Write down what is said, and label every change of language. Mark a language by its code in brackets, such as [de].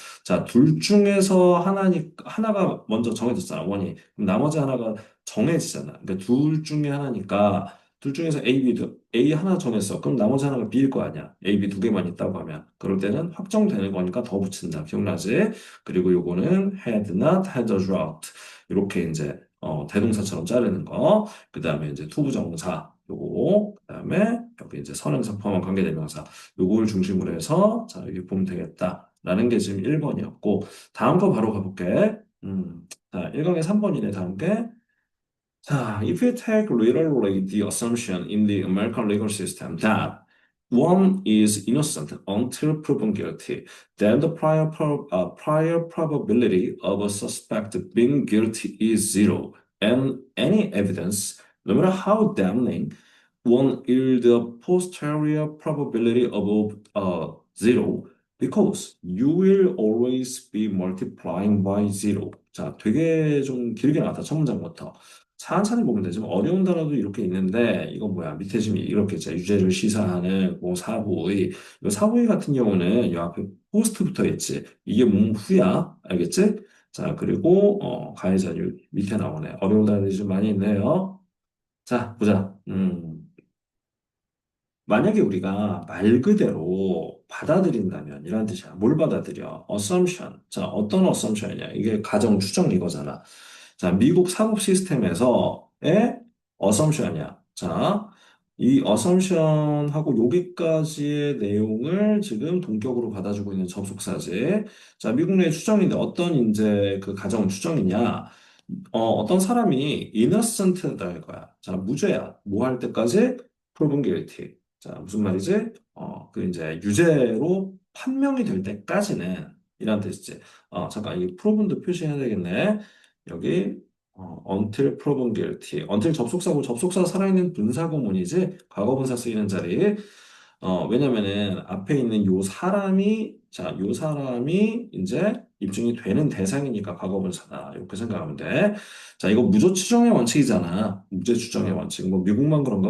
[ko] 자, 둘 중에서 하나가 먼저 정해졌잖아, 원이. 그럼 나머지 하나가 정해지잖아. 그러니까 둘 중에 하나니까, 둘 중에서 A, A 하나 정했어. 그럼 나머지 하나가 B일 거 아니야. A, B 두 개만 있다고 하면. 그럴 때는 확정되는 거니까 더 붙인다. 기억나지? 그리고 요거는 [en] had not, had a drought. [ko] 이렇게 이제 대동사처럼 자르는 거. 그 다음에 이제 투부정사 요거. 그 다음에 여기 이제 선행사 포함한 관계대명사 요걸 중심으로 해서 자 여기 보면 되겠다라는 게 지금 1번이었고 다음 거 바로 가볼게. 자 1강의 3번이네 다음 게 [en] 자, if you take literally the assumption in the American legal system that one is innocent until proven guilty, then the prior probability of a suspect being guilty is zero, and any evidence, no matter how damning, one yield a posterior probability of zero because you will always be multiplying by zero. [ko] 자, 되게 좀 길게 나왔다. 첫 문장부터. 천천히 보면 돼. 좀 어려운 단어도 이렇게 있는데, 이건 뭐야? 밑에 지금 이렇게 있잖아. 유죄를 시사하는 뭐 사후의. 이 사후의 같은 경우는 이 앞에 포스트부터 있지. 이게 후야. 알겠지? 자, 그리고, 가해자유 밑에 나오네. 어려운 단어들이 좀 많이 있네요. 자, 보자. 만약에 우리가 말 그대로 받아들인다면 이런 뜻이야. 뭘 받아들여? assumption. 자, 어떤 assumption이냐? 이게 가정 추정 이거잖아. 자, 미국 사법 시스템에서의 assumption이야. 자, 이 assumption하고 여기까지의 내용을 지금 동격으로 받아주고 있는 접속사지. 자, 미국 내 추정인데 어떤 이제 그 가정 추정이냐? 어떤 사람이 innocent다 이거야. 자, 무죄야. 뭐 할 때까지? [en] proven guilty. [ko] 자, 무슨 말이지? 그 이제 유죄로 판명이 될 때까지는 이란 뜻이지. 잠깐 이 proven도 표시해야 되겠네. 여기 [en] until proven guilty. [ko] until 접속사고 접속사 살아있는 분사구문이지. 과거분사 쓰이는 자리. 왜냐면은 앞에 있는 요 사람이 자, 요 사람이 이제 입증이 되는 대상이니까 과거분사다. 이렇게 생각하면 돼. 자, 이거 무죄 추정의 원칙이잖아. 무죄 추정의 원칙. 뭐 미국만 그런가?